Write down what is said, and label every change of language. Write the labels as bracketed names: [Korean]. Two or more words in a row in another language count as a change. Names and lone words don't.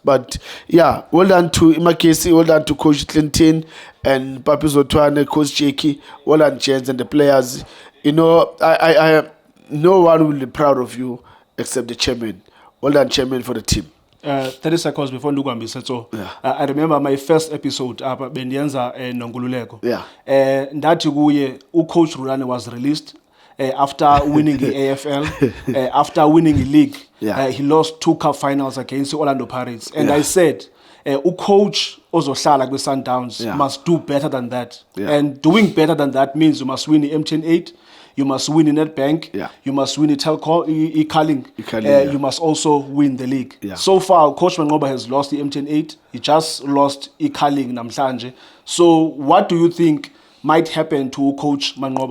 [English] But yeah, well done to Magesi, well done to Coach Clinton and Papi Zotwane, Coach Cheki, well done Chance and the players. You know, I no one will be proud of you except the chairman. Well done, chairman, for the team. 30 seconds before ndikuhambise so Yeah. I remember my first episode [Xhosa] apha bendiyenza nongululeko. [English] Yeah. [Xhosa] Ndathi kuye ucoach [English] Rulane was released after winning the AFL, after winning the league. Yeah. He lost 2 cup finals against the Orlando Pirates, and Yeah. I said [Xhosa] ucoach ozohlala kwi Sundowns [English] Yeah. must do better than that. Yeah. And doing better than that means you must win the MTN 8, you must win the Nedbank, Yeah. you must win the Telco, Carling, Yeah. you must also win the league. Yeah. So far, Coach Manqoba has lost the MTN 8. He just lost Carling namhlanje. So what do you think might happen to Coach Manqoba?